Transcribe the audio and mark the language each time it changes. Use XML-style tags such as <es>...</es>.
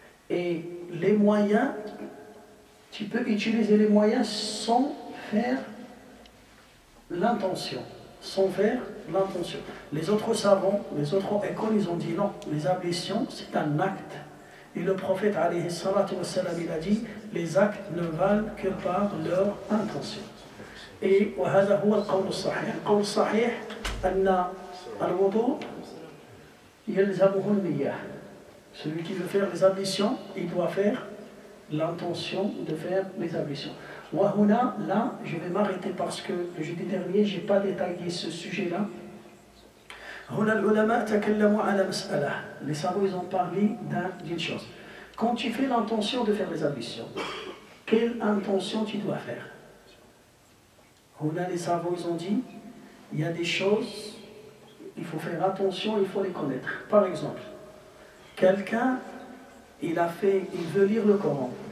<fr>Et les moyens, tu peux utiliser les moyens sans faire l'intention. Sans faire l'intention. Les autres savants, les autres écoles, ils ont dit non, les ablutions, c'est un acte. Et le prophète, alayhi salatu wassalam, il a dit, les actes ne valent que par leur intention.</fr> <ar>Et وهذا هو القول الصحيح. القول الصحيح أن الوضوء يلزمه النية.</ar> <fr>Celui qui veut faire les ablutions, il doit faire l'intention de faire les ablutions. وهنا, là, je vais m'arrêter parce que le jeudi dernier, je n'ai pas détaillé ce sujet-là.</fr> <ar>هنا العلماء تكلموا على مسألة.</ar> <fr>Les savants, ils ont parlé d'une chose. Quand tu fais l'intention de faire les ablutions, quelle intention tu dois faire? Les savants, ils ont dit, il y a des choses, il faut faire attention, il faut les connaître. Par exemple, quelqu'un, il veut lire le Coran.</fr>